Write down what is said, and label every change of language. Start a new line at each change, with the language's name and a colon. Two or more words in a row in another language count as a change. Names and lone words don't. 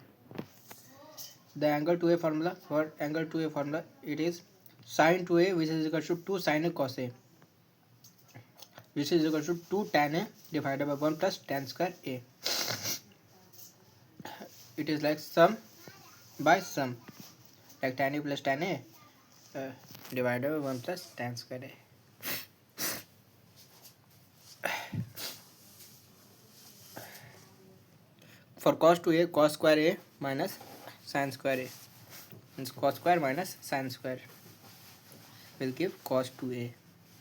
English: The angle 2A formula, for angle 2A formula, it is sin 2A, which is equal to 2 sin A cos A, which is equal to 2 tan A divided by 1 plus tan square A. It is like sum by sum, like tan A plus tan A divided by 1 plus tan square A. For cos 2A, cos square A minus sin square A, means cos square minus sin square will give cos 2A.